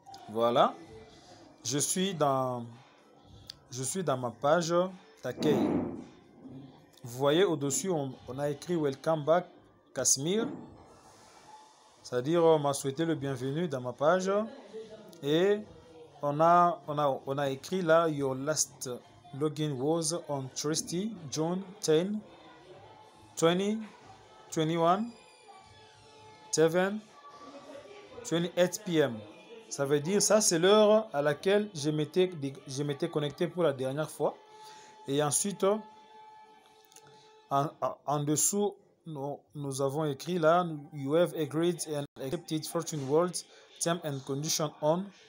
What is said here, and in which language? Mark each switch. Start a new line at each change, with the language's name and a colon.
French: Voilà, je suis dans ma page d'accueil. Vous voyez au-dessus, on a écrit
English: Welcome back
French: Casimir. C'est-à-dire, on m'a souhaité le bienvenu dans ma page. Et on a écrit là,
English: Your last login was on Thursday, June 10, 2021, 7:28 p.m.
French: Ça veut dire, ça c'est l'heure à laquelle je m'étais connecté pour la dernière fois. Et ensuite, en dessous, nous avons écrit là,
English: You have agreed and accepted Fortune World Terms and Conditions on.